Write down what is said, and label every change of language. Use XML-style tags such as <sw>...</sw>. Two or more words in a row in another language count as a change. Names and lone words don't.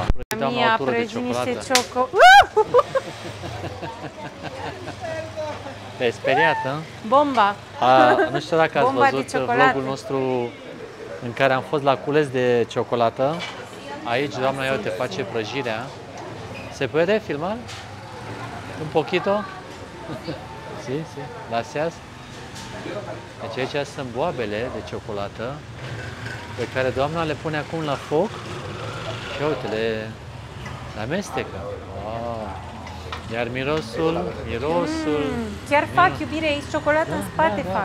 <ro>Mi-a prăjit niște ciocolată. Te-ai speriat, hă? Bomba! Nu știu dacă ați văzut vlogul nostru în care am fost la cules de ciocolată. Aici doamna eu te face prăjirea.</ro> <es>Se puede filmar? Un poquito? Sí, sí. Gracias.</es> <ro>Deci aici sunt boabele de ciocolată pe care doamna le pune acum la foc și uite, le amestecă. Iar mirosul... Chiar fac iubire aici, ciocolată în spate fac.</ro>